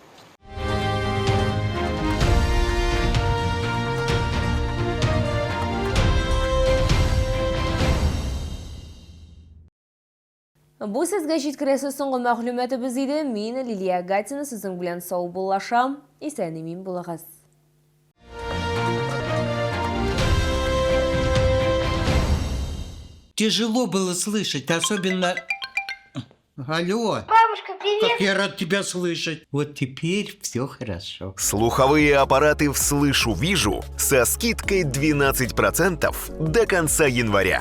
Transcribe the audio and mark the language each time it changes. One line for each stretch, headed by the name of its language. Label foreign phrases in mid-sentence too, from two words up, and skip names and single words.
Tatar: Бу сезгә җиткерәсе соңгы мәгълүматыбыз иде. Мин Лилия Гатина сезнең белән сау булашам. Исән-имин булыгыз.
Russian: Тяжело было слышать, особенно... Алло. Бабушка, привет! Как я рад тебя слышать. Вот теперь все хорошо. Слуховые аппараты «Вслышу-вижу» со скидкой 12% до конца января.